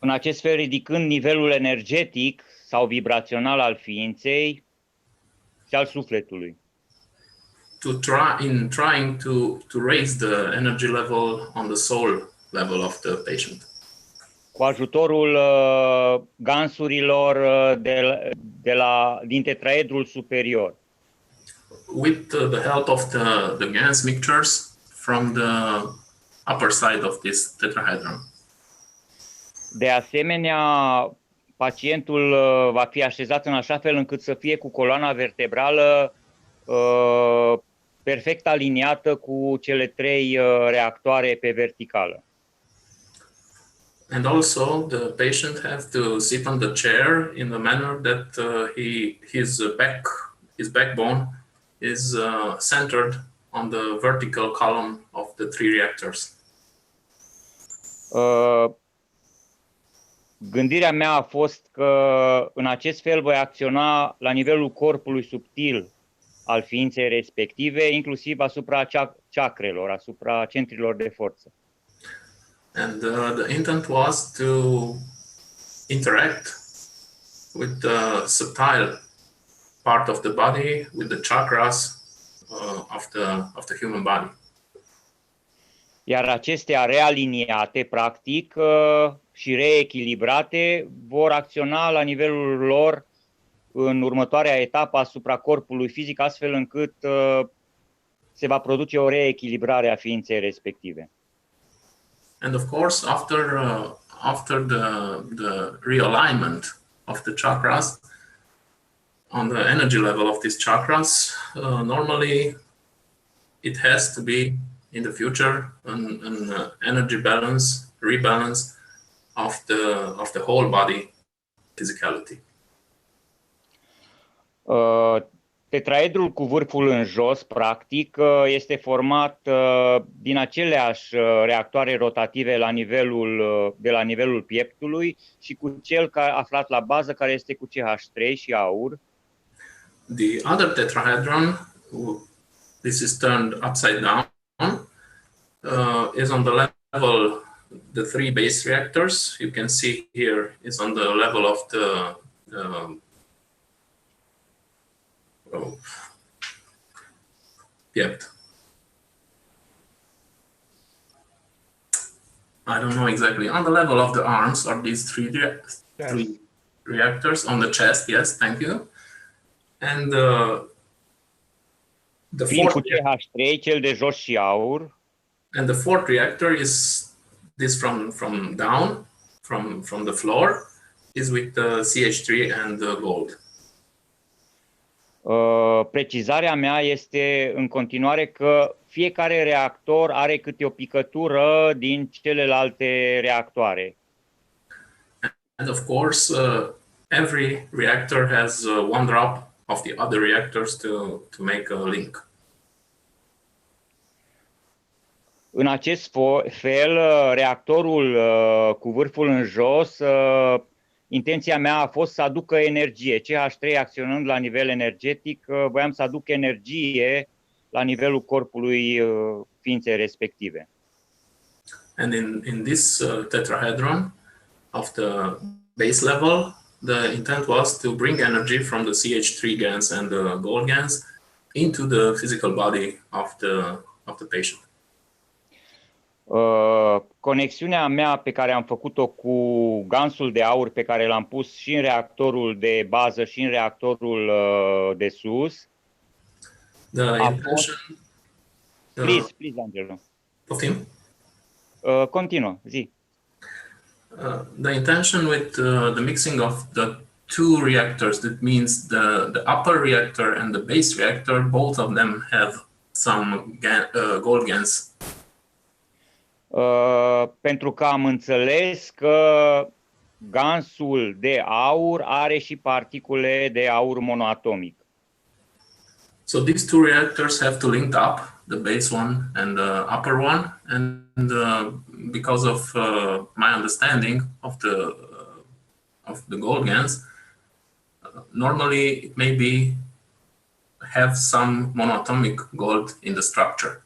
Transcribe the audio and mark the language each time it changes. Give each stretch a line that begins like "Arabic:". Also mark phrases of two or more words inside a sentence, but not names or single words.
Romanian: în acest fel ridicând nivelul energetic sau vibrațional al ființei și al sufletului.
English: Trying to raise the energy level on the soul level of the patient.
Romanian: Cu ajutorul gansurilor din tetraedrul superior.
English: With the help of the GANS mixtures from the upper side of this tetrahedron.
Romanian: De asemenea, pacientul va fi așezat în așa fel încât să fie cu coloana vertebrală perfect aliniată cu cele 3 reactoare pe verticală.
English: And also the patient has to sit on the chair in the manner that his backbone is centered on the vertical column of the 3 reactors.
Romanian: Gândirea mea a fost că în acest fel voi acționa la nivelul corpului subtil al ființei respective, inclusiv asupra chakrelor, asupra centrilor de forță.
English: And the intent was to interact with the subtle part of the body, with the chakras of the human body.
Romanian: Iar acestea realiniate, practic, și reechilibrate, vor acționa la nivelul lor în următoarea etapă asupra corpului fizic, astfel încât se va produce o reechilibrare a ființei respective.
English: And of course, after the realignment of the chakras, on the energy level of these chakras, normally it has to be in the future an energy balance, rebalance of the whole body physicality.
Romanian: Tetraedrul cu vârful în jos, practic, este format din aceleași reactoare rotative de la nivelul pieptului și cu cel aflat la bază, care este cu CH3 și aur.
English: The other tetrahedron, this is turned upside down, is on the level, the 3 base reactors, you can see here, is on the level of the piept. I don't know exactly. On the level of the arms are these 3 reactors on the chest. Yes, thank you. And the fourth,
Romanian: cu CH3, cel de jos și aur.
English: And the 4th reactor is this from down, from the floor, is with the CH3 and the gold.
Romanian: Precizarea mea este în continuare că fiecare reactor are câte o picătură din celelalte reactoare.
English: And of course, every reactor has one drop of the other reactors to make a link.
Romanian: În acest fel, reactorul cu vârful în jos, intenția mea a fost să aducă energie. CH3 acționând la nivel energetic, voiam să aduc energie la nivelul corpului ființei respective.
English: And in this tetrahedron of the base level, the intent was to bring energy from the CH3 GANs and the gold GANs into the physical body of the patient.
Romanian: Conexiunea mea pe care am făcut-o cu gansul de aur pe care l-am pus și în reactorul de bază și în reactorul de sus.
English: Please, Angelo.
Romanian: Poftim? Continuă, zi.
English: The intention with the mixing of the 2 reactors, that means the upper reactor and the base reactor, both of them have some gold GANs.
Romanian: Pentru că am înțeles că gansul de aur are și particule de aur monoatomic.
English: So these 2 reactors have to link up, the base one and the upper one, and because of my understanding of the gold GANs, normally it may have some monoatomic gold in the structure.